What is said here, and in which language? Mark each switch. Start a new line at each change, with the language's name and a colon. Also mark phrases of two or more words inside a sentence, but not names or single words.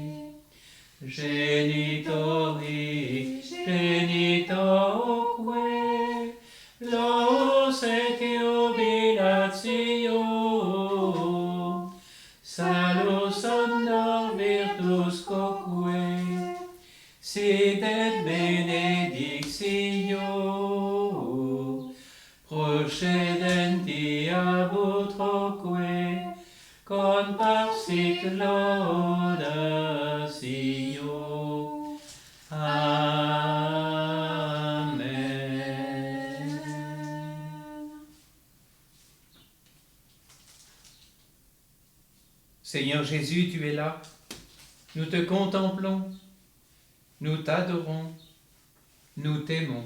Latin: Genitori, genitoque, los et jubilatio, salus honor virtus coque, sit et benedictio, procedenti ab utroque, con parsit laudatio. Amen.
French: Seigneur Jésus, tu es là. Nous te contemplons, nous t'adorons, nous t'aimons.